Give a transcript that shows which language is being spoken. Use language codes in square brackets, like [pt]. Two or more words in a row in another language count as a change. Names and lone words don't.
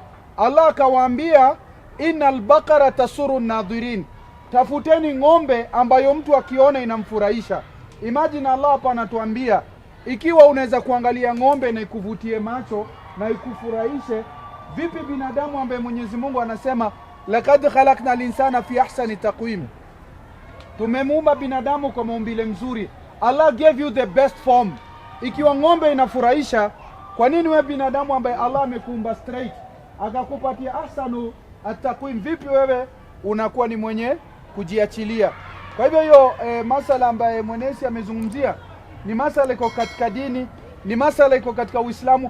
[sw] Allah akawaambia [ar] إن البقرة تسر الناظرين. [sw] Tafuteni ng'ombe ambayo mtu akiona inamfurahisha. Imagine Allah hapa anatuambia, ikiwa unaweza kuangalia ng'ombe na ikuvutie macho na ikufurahishe, vipi binadamu ambaye Mwenyezi Mungu anasema [ar] لقد خلقنا الإنسان في أحسن تقويم. [sw] Tumemuumba binadamu kwa maumbile mzuri. [en] Allah gave you the best form. [sw] Ikiwa ng'ombe inafurahisha, kwa nini wewe binadamu ambaye Allah amekuumba straight akakupatia [ar] أحسن التقويم, [sw] vipi wewe unakuwa ni mwenye kujiachilia? Kwa hivyo hiyo masala ambaye Mwenesi amezungumzia ni masala iko katika dini, ni masala iko katika Uislamu.